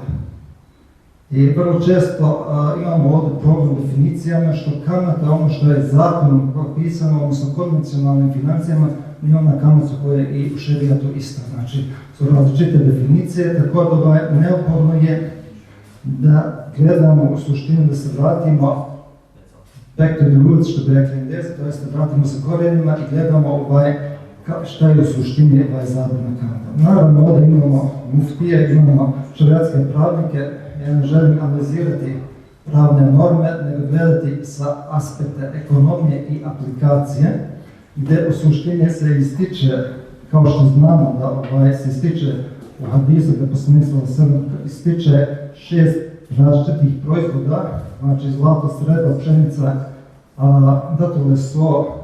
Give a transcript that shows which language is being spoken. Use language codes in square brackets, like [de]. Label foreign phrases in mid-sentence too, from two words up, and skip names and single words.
[bs] I vrlo često imamo ovdje problem u definicijama, što kamata, ono što je zakonom propisano, odnosno konvencionalnim financijama, nije ona kamata koja je i u šerijatu ista. Znači, su različite definicije, tako da neophodno je da gledamo u suštini, da se vratimo [en] back to the roots, [bs] što bi rekli Englezi, to jest da vratimo se korijenima i gledamo šta je u suštini zabrana kamata. Naravno, ovdje imamo muftije, imamo šerijatske pravnike, ja ne želim analizirati pravne norme, nego gledati sa aspekta ekonomije i aplikacije, gdje u suštini se ističe, kao što znamo da se ističe u hadisu, da posmisla se ističe 6 različitih proizvoda, znači zlato, srebro, pšenica, datule, so